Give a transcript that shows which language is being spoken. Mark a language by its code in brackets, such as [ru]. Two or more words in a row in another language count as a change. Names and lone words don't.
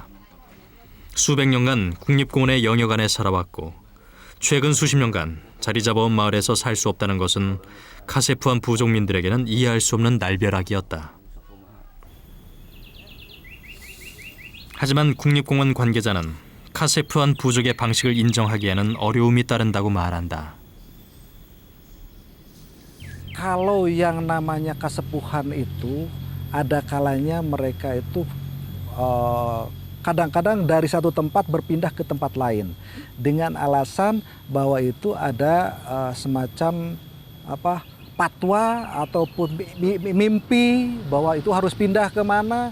[ko] 수백 년간 국립공원의 영역 안에 살아왔고 최근 수십 년간 자리 잡아온 마을에서 살 수 없다는 것은 카세프안 부족민들에게는 이해할 수 없는 날벼락이었다. 하지만 국립공원 관계자는 카세프안 부족의 방식을 인정하기에는 어려움이 따른다고 말한다. [id] Kalau yang namanya kasepuhan itu ada kalanya mereka itu kadang-kadang dari satu tempat berpindah ke tempat lain dengan alasan bahwa itu ada semacam fatwa ataupun mimpi bahwa itu harus pindah ke mana.